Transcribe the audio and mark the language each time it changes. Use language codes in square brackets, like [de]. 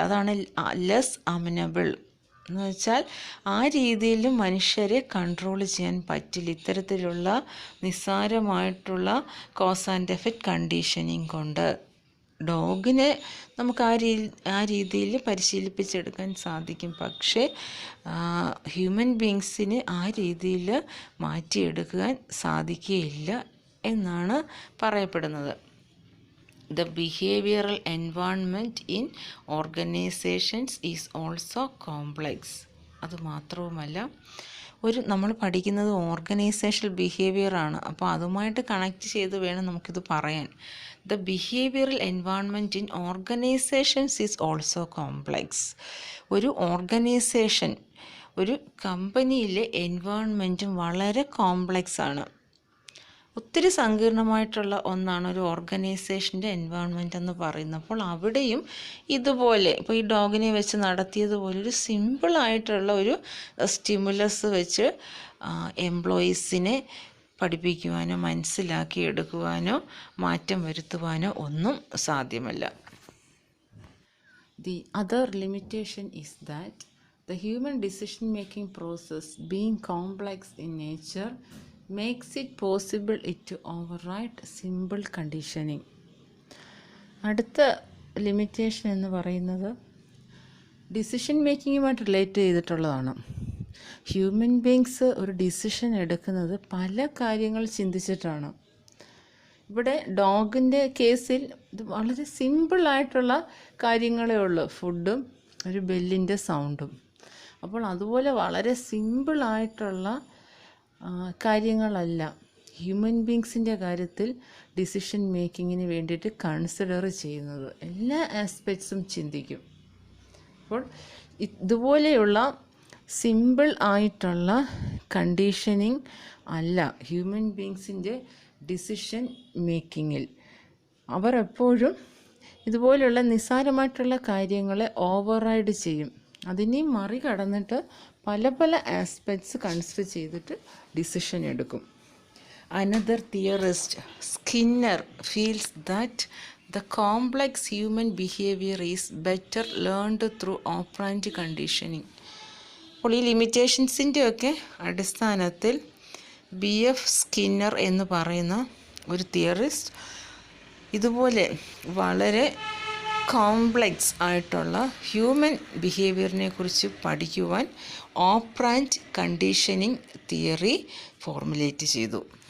[ml] അതാണ് [en] less amenable [ml] എന്ന് വെച്ചാൽ ആ രീതിയിൽ മനുഷ്യരെ കൺട്രോൾ ചെയ്യാൻ പറ്റില്ല ഇത്തരത്തിലുള്ള നിസ്സാരമായിട്ടുള്ള കോസ് ആൻഡ് എഫക്റ്റ് കണ്ടീഷനിങ് കൊണ്ട്. ഡോഗിനെ നമുക്ക് ആ രീതിയിൽ പരിശീലിപ്പിച്ചെടുക്കാൻ സാധിക്കും, പക്ഷേ ഹ്യൂമൻ ബീങ്സിന് ആ രീതിയിൽ മാറ്റിയെടുക്കാൻ സാധിക്കുകയില്ല എന്നാണ് പറയപ്പെടുന്നത്. [en] The behavioral environment in organizations is also complex. [ml] അതുമാത്രവുമല്ല, നമ്മൾ പഠിക്കുന്നത് ഓർഗനൈസേഷണൽ ബിഹേവിയറാണ്. അപ്പോൾ അതുമായിട്ട് കണക്ട് ചെയ്ത് വേണം നമുക്കിത് പറയാൻ. [en] The behavioral environment in organizations is also complex. [ml] ഒരു ഓർഗനൈസേഷൻ, ഒരു കമ്പനിയിലെ എൻവയോൺമെൻറ്റും വളരെ കോംപ്ലക്സ് ആണ്. ഒത്തിരി സങ്കീർണമായിട്ടുള്ള ഒന്നാണ് ഒരു ഓർഗനൈസേഷൻ്റെ എൻവയോൺമെൻറ്റ് എന്ന് പറയുന്നത്. അപ്പോൾ അവിടെയും ഇതുപോലെ ഇപ്പോൾ ഈ ഡോഗിനെ വെച്ച് നടത്തിയതുപോലെ ഒരു സിമ്പിളായിട്ടുള്ള ഒരു സ്റ്റിമുലസ് വെച്ച് എംപ്ലോയീസിനെ പഠിപ്പിക്കുവാനോ മനസ്സിലാക്കിയെടുക്കുവാനോ മാറ്റം വരുത്തുവാനോ ഒന്നും സാധ്യമല്ല. [en] The other limitation is that the human decision making process, being complex in nature, makes it possible to override simple conditioning. [ml] അടുത്ത ലിമിറ്റേഷൻ എന്ന് പറയുന്നത് ഡിസിഷൻ മേക്കിങ്ങുമായിട്ട് റിലേറ്റ് ചെയ്തിട്ടുള്ളതാണ്. ഹ്യൂമൻ ബീങ്സ് ഒരു ഡിസിഷൻ എടുക്കുന്നത് പല കാര്യങ്ങൾ ചിന്തിച്ചിട്ടാണ്. ഇവിടെ ഡോഗിൻ്റെ കേസിൽ ഇത് വളരെ സിമ്പിളായിട്ടുള്ള കാര്യങ്ങളേ ഉള്ളൂ, ഫുഡും ഒരു ബെല്ലിൻ്റെ സൗണ്ടും. അപ്പോൾ അതുപോലെ വളരെ സിമ്പിളായിട്ടുള്ള കാര്യങ്ങളല്ല ഹ്യൂമൻ ബീങ്സിൻ്റെ കാര്യത്തിൽ ഡിസിഷൻ മേക്കിങ്ങിന് വേണ്ടിയിട്ട് കൺസിഡർ ചെയ്യുന്നത്. എല്ലാ ആസ്പെക്ട്സും ചിന്തിക്കും. അപ്പോൾ ഇതുപോലെയുള്ള സിമ്പിൾ ആയിട്ടുള്ള കണ്ടീഷനിങ് അല്ല ഹ്യൂമൻ ബീങ്സിൻ്റെ ഡിസിഷൻ മേക്കിങ്ങിൽ. അവർ എപ്പോഴും ഇതുപോലെയുള്ള നിസ്സാരമായിട്ടുള്ള കാര്യങ്ങളെ ഓവർറൈഡ് ചെയ്യും. അതിനെ മറികടന്നിട്ട് പല പല ആസ്പെക്ട്സ് കൺസിഡർ ചെയ്തിട്ട് ഡിസിഷൻ എടുക്കും. [en] Another theorist, Skinner, feels that the complex human behavior is better learned through operant conditioning. [ml] അപ്പോൾ ഈ ലിമിറ്റേഷൻസിൻ്റെയൊക്കെ അടിസ്ഥാനത്തിൽ BF സ്കിന്നർ എന്ന് പറയുന്ന ഒരു തിയറിസ്റ്റ് ഇതുപോലെ വളരെ കോംപ്ലെക്സ് ആയിട്ടുള്ള ഹ്യൂമൻ ബിഹേവിയറിനെ കുറിച്ച് പഠിക്കുവാൻ ഓപ്പറാൻഡ് കണ്ടീഷനിങ് തിയറി ഫോർമുലേറ്റ് ചെയ്തു.